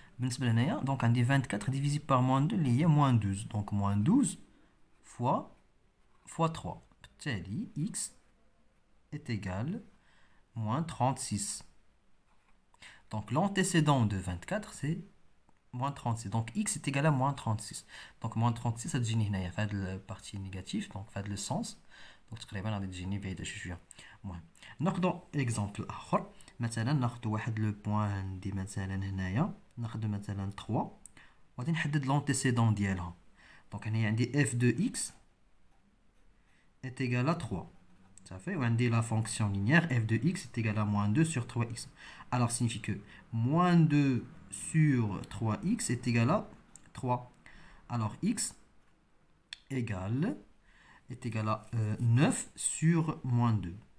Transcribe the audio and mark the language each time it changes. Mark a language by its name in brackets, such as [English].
[Arabic] بالنسبة لهنايا [French] donc [Arabic] عندي 24 [French] divisé par moins 2 [Arabic] اللي هي [French] moins 12. Donc moins 12 fois 3. بالتالي x est égal moins 36. Donc l'antécédent de 24 c'est moins 36. Donc x est égal à moins 36. Donc moins 36 ça [Arabic] تجيني هنايا في هاد [French] البارتي نيجاتيف دونك [Arabic] في هاد [French] لو سونس. [Arabic] دونك تقريبا غادي تجيني بعيدة شوية. المهم ناخدو اكزامبل اخر. مثلا ناخدو واحد لو بوين عندي مثلا هنايا ناخدو مثلا 3 وغادي نحدد لونتيسيدون ديالها. دونك هنايا عندي [French] f de x est égal à 3. Ça fait, on dit la fonction linéaire f de x est égal à moins 2 sur 3x. Alors, ça signifie que moins 2 sur 3x est égal à 3. Alors, x est égal à 9 sur moins 2.